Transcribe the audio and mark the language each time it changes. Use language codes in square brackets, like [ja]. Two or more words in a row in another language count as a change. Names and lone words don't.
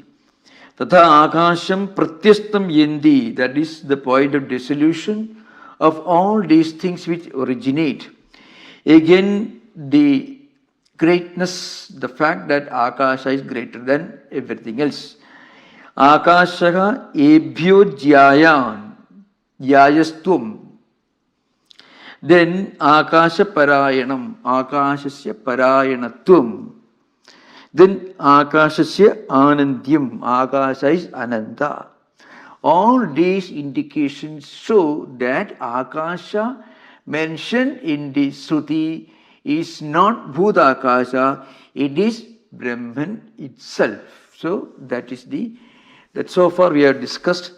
[sa] तथा आकाशम् प्रत्यस्तम् यन्ति, [en] that is the point of dissolution of all these things which originate. Again, the greatness, the fact that Akasha is greater than everything else. [sa] आकाशः एभ्यः ज्यायान्, ज्यायस्त्वम्. Then आकाश परायणम्, आकाशस्य परायणत्वम्. Then आकाशस्य आनन्त्यम्, [en] Akasha is ananta. All these indications show that Akasha mentioned in the Shruti is not Bhudakasha, it is Brahman itself. So that so far we have discussed.